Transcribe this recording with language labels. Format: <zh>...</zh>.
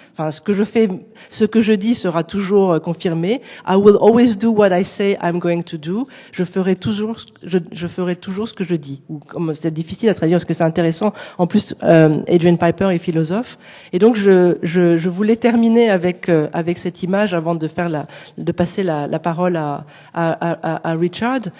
<fr>Enfin, ce que je dis sera toujours confirmé.</fr> <en>I will always do what I say I'm going to do.</en> <fr>Je ferai toujours ce que je dis. Ou comme c'est difficile à traduire parce que c'est intéressant. En plus, Adrian Piper est philosophe. Et donc, je voulais terminer avec cette image avant de passer la parole à Richard.</fr>